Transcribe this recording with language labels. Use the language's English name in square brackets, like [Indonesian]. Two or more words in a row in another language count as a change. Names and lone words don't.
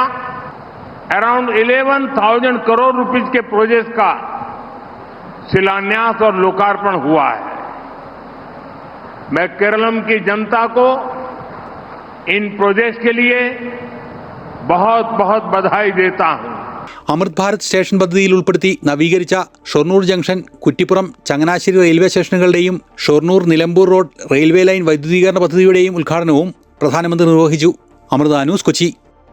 [Hindi] अराउंड 11,000 करोड़ रुपीस के प्रोजेक्ट का शिलान्यास और लोकार्पण हुआ है. मैं केरलम की जनता को इन प्रोजेक्ट्स के लिए बहुत बहुत बधाई देता हूं. [Malayalam] അമൃത് ഭാരത് സ്റ്റേഷൻ പദ്ധതിയിൽ ഉൾപ്പെടുത്തി നവീകരിച്ച ഷൊർണൂർ ജംഗ്ഷൻ, കുറ്റിപ്പുറം, ചങ്ങനാശ്ശേരി റെയിൽവേ സ്റ്റേഷനുകളുടെയും ഷൊർണൂർ നിലമ്പൂർ റോഡ് റെയിൽവേ ലൈൻ വൈദ്യുതീകരണ പദ്ധതിയുടെയും ഉദ്ഘാടനവും പ്രധാനമന്ത്രി നിർവഹിച്ചു. അമൃത ന്യൂസ്, കൊച്ചി.